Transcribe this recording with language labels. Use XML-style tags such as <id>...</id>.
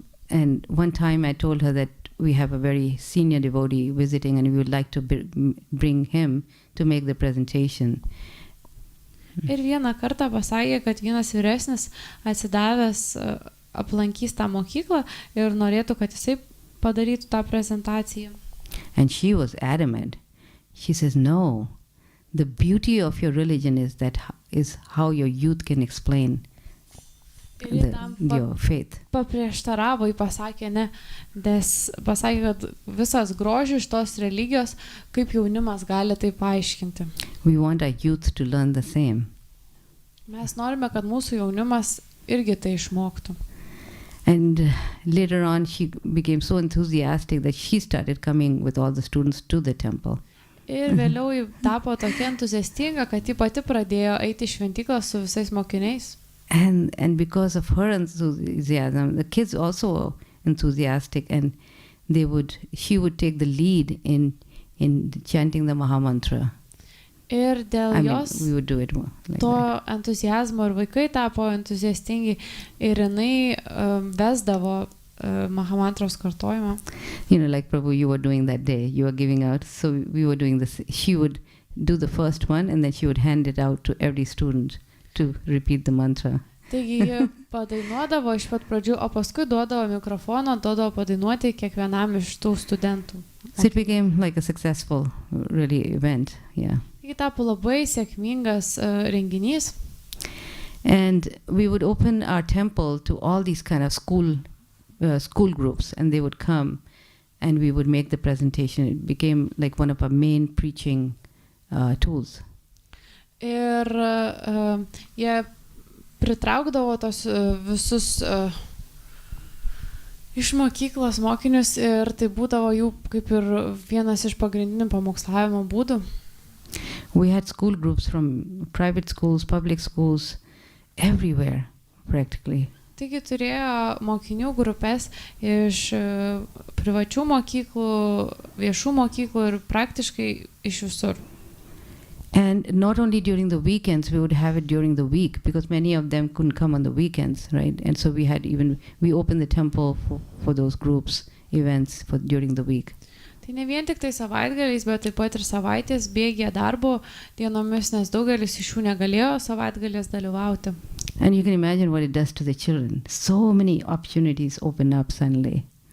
<en>And one time I told her that we have a very senior devotee visiting and we would like to bring him to make the presentation.</en> <lt>Ir vieną kartą pasakė, kad vienas vyresnis atsidavęs aplankys tą mokyklą ir norėtų, kad jisai padarytų tą prezentaciją.</lt> <en>And she was adamant. She says, no, the beauty of your religion is how your youth can explain your faith.</en> <lt>Paprieštaravo, ji pasakė, pasakė, kad visas grožis iš tos religijos, kaip jaunimas gali tai paaiškinti.</lt> <en>We want our youth to learn the same.</en> <lt>Mes norime, kad mūsų jaunimas irgi tai išmoktų.</lt> <en>And later on, she became so enthusiastic that she started coming with all the students to the temple.</en> <lt>Ir vėliau ji tapo tokia entuziastinga, kad ji pati pradėjo eiti į šventyklą su visais mokiniais.</lt> <en>And because of her enthusiasm, the kids also were enthusiastic, and she would take the lead in chanting the Mahamantra.</en> <lt>Ir dėl jos</lt> <en>we would do it more like to that.</en> <lt>Entuzijazmo ir vaikai tapo entuziastingi ir jinai vesdavo Mahamantros kartojimą.</lt> <en>Like Prabhu, you were doing that day, you were giving out, so we were doing this. She would do the first one and then she would hand it out to every student to repeat the mantra.</en> <lt>Taigi ji padainuodavo iš pat pradžių, o paskui duodavo mikrofoną, duodavo padainuoti kiekvienam iš tų studentų.</lt> <en>So it became like a successful really event, yeah.</en> <lt>Taigi tapo labai sėkmingas renginys.</lt> <en>And we would open our temple to all these kind of school groups, and they would come and we would make the presentation. It became like one of our main preaching tools.</en> <lt>Ir jie pritraukdavo tos visus iš mokyklos mokinius ir tai būdavo jų kaip ir vienas iš pagrindinių pamokslavimo būdų.</lt> <en>We had school groups from private schools, public schools, everywhere practically.</en> <lt>Taigi turėjo mokinių grupės iš privačių mokyklų, viešų mokyklų ir praktiškai iš visur.</lt> <en>And not only during the weekends, we would have it during the week because many of them couldn't come on the weekends, right? And so we opened the temple for those groups, events during the week.</en> <lt>Tai ne vien tik tai savaitgaliais, bet taip pat ir savaitės bėgė darbo dienomis, nes daugelis iš jų negalėjo savaitgaliais dalyvauti.</lt> <en>And you can imagine what it does to the children. So many opportunities open up suddenly.</en>